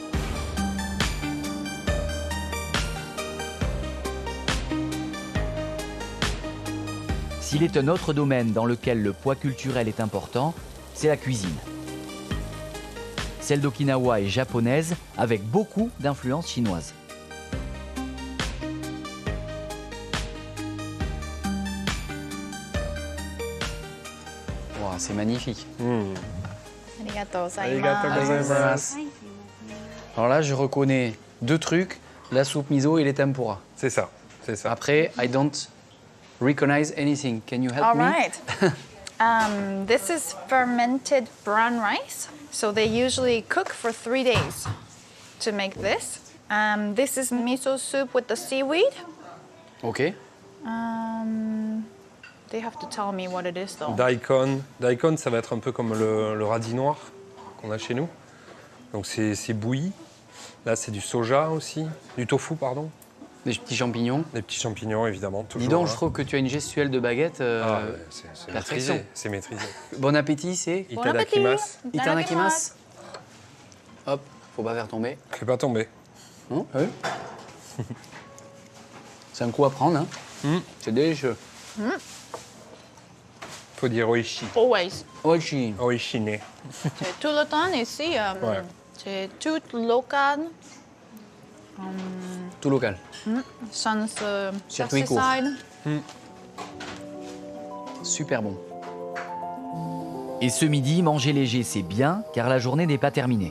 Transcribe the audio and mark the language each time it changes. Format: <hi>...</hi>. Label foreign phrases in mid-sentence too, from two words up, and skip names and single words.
<fr>S'il est un autre domaine dans lequel le poids culturel est important, c'est la cuisine. Celle d'Okinawa est japonaise, avec beaucoup d'influences chinoises. Wow, c'est magnifique.</fr> <ja>ありがとうございありがとうございま。ますす。</ja> <fr>Alors là, je reconnais 2 trucs, la soupe miso et les tempura. C'est ça, c'est ça. Après,</fr> <en>I don't recognize anything. Can you help All me? right. This is fermented brown rice. So they usually cook for 3 days to make this. This is miso soup with the seaweed. Ok. They have to tell me what it is though.</en> <fr>Daikon, ça va être un peu comme le radis noir qu'on a chez nous. Donc c'est bouilli. Là, c'est du soja aussi, du tofu, pardon. Des petits champignons. Des petits champignons, évidemment. Dis Toujours, donc, hein. je trouve que tu as une gestuelle de baguette. C'est perfection. maîtrisé. C'est maîtrisé. Bon appétit, c'est Bon appétit. Itadakimasu. Itadakimasu. Hop, faut pas faire tomber. Fais pas tomber. Hein? Oui. C'est un coup à prendre, hein. C'est délicieux. Faut dire oishi. Always. Oishi. Oishine. C'est tout le temps ici. Ouais. C'est tout local. Tout local. Sans Circuit court. pesticide. Super bon. Et ce midi, manger léger, c'est bien, car la journée n'est pas terminée.</fr>